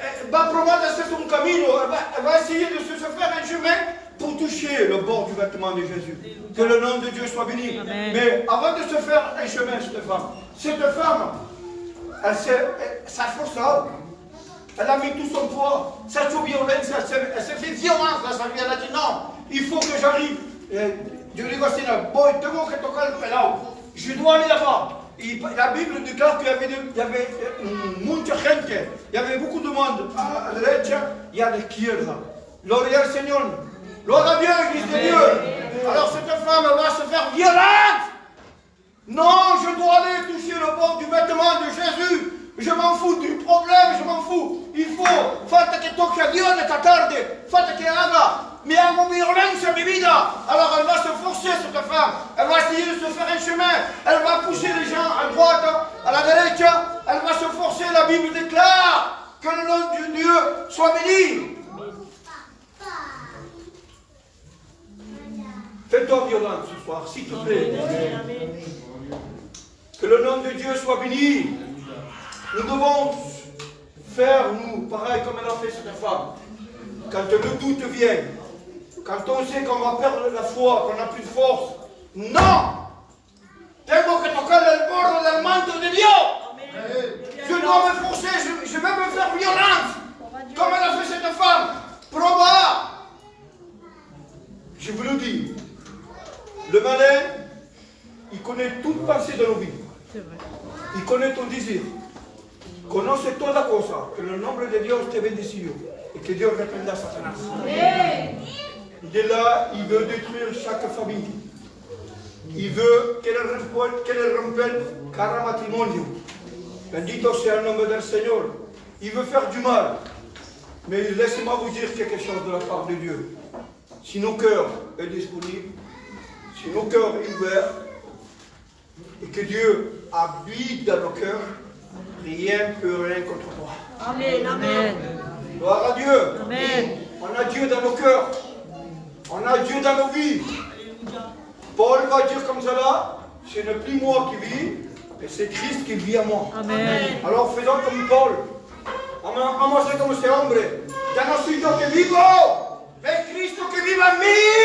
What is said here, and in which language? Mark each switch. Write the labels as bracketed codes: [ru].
[fr] Va promettre son camino. Elle va essayer de se faire un chemin pour toucher le bord du vêtement de Jésus. Que le nom de Dieu soit béni. Amen. Mais avant de se faire un chemin, cette femme, elle s'est forcée. Elle a mis tout son poids. Cette violence, elle s'est fait violence dans sa vie. Elle a dit non, il faut que j'arrive. [es] Yo digo así, voy, tengo que tocar el pelado. [fr] Je dois aller là-bas. La Bible déclare qu'il y avait [es] mucha gente. [fr] Il y avait beaucoup de monde à la derecha et à l'izquierda. [es] Gloria al Señor. [fr] Gloire à Dieu, Église de Dieu. Alors cette femme va se faire violente. Non, je dois aller toucher le bord du vêtement de Jésus. Je m'en fous du problème, je m'en fous. Il faut, [es] falta que toque a Dios esta tarde. Falta que haga. Mais hago violencia en mi vida. [fr] Alors elle va se forcer, cette femme. Elle va essayer de se faire un chemin. Elle va pousser les gens à droite, à la derecha. Elle va se forcer. La Bible déclare que le nom de Dieu soit béni. Fais-toi violente ce soir, s'il te plaît. Que le nom de Dieu soit béni. Nous devons faire, nous, pareil comme elle a fait cette femme. Quand le doute vient, quand on sait qu'on va perdre la foi, qu'on n'a plus de force, non! [es] Tengo que tocar el borde del manto de Dios! [fr] Je dois me forcer, je vais me faire violence, comme elle a fait cette femme. Proba! Je vous le dis, le malin, il connaît toute pensée de nos vies. Il connaît ton désir. [es] Conoce toda cosa. Que el nombre de Dios te bendecido. Et que Dios reprenda a Satanás. [fr] Il est là, il veut détruire chaque famille. Il veut qu'elle rompe [es] cada matrimonio. Bendito sea el nombre del Señor. [fr] Il veut faire du mal. Mais laissez-moi vous dire quelque chose de la part de Dieu. Si nos cœurs sont disponibles, si nos cœurs sont ouverts, et que Dieu habite dans nos cœurs, rien ne peut rien contre toi. Amen, amen. Gloire à Dieu. Amen. On a Dieu dans nos cœurs. On a Dieu dans nos vies. Paul va dire comme cela, ce n'est plus moi qui vis, mais c'est Christ qui vit en moi. Amen. Alors faisons comme Paul. [es] Vamos a ser como este hombre. Ya no soy yo que vivo, es Cristo que vive en mí.